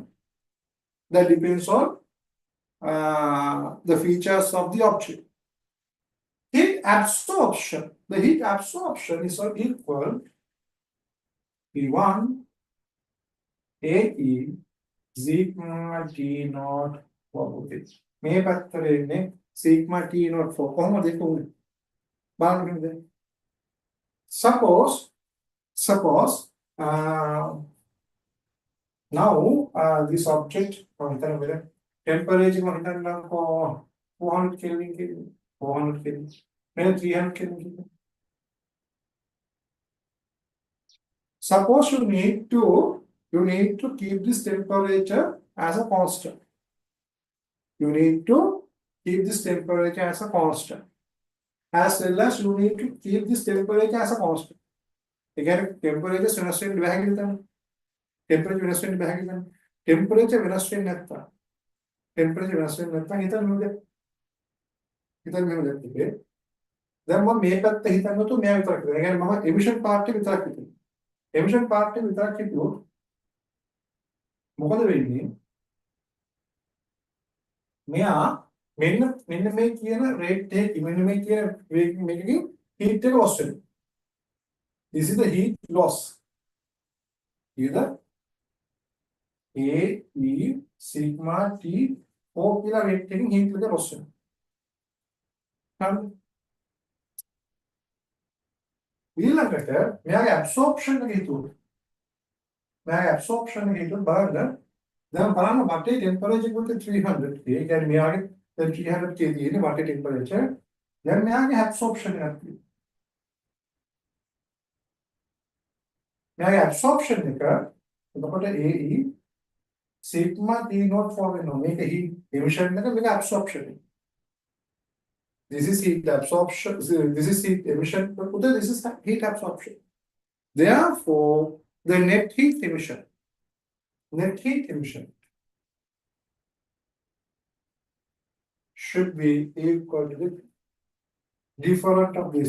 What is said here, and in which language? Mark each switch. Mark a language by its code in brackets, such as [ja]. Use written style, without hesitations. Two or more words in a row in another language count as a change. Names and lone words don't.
[en] That depends on the features of the object. Heat absorption. The heat absorption is equal P1 AE sigma T naught for voltage. [si] මේ පැත්තට එන්නේ [en] sigma T naught for [si] කොහොමද ඒක උනේ? බලන්න. [en] Suppose Uh, now this object temperature 400 Kelvin, 400 Kelvin, maybe 300 Kelvin. Suppose you need to keep this temperature as a constant. You need to keep this temperature as a constant. As well as you need to keep this temperature as a constant. Again, temperature is constant temperature [si] වෙනස් වෙන්න බෑ කියලා. Temperature වෙනස් වෙන්නේ නැත්තම්. Temperature වෙනස් වෙන්නේ නැත්තම් හිතන්න මෙහෙම දැක්කේ. දැන් මම මේ පැත්ත හිතන්නකො මෙයා විතරක් හිතනවා. ඒ කියන්නේ මම [en] emission part [si] එක විතරක් හිතනවා. [en] emission part [si] එක විතරක් හිතුවොත් මොකද වෙන්නේ? මෙයා මෙන්න මේ කියන rate එක මෙන්න මේ කියන මේකකින් heat එක loss වෙනවා. [en] This is the heat loss. Either A, E, sigma, T, O [si] කියලා rate එකකින් heat එක loss වෙනවා. හරි. ඊළඟට මෙයාගේ absorption එක හිතුවොත් මෙයාගේ absorption එක හිතුවොත් බලන්න දැන් බලන්න වටේ temperature එක 300 K. ඒ කියන්නේ මෙයාගේ දැන් 300 K තියෙන්නේ වටේ temperature. දැන් මෙයාගේ absorption එකක් තියෙනවා. මෙයාගේ absorption එක එතකොට [en] AE sigma T not for [si] වෙනවා. මේක [en] heat emission [si] එක මේක absorption එක. [en] This is heat absorption. This is heat emission. This is heat absorption. Therefore, the net heat emission should be equal to the difference of this.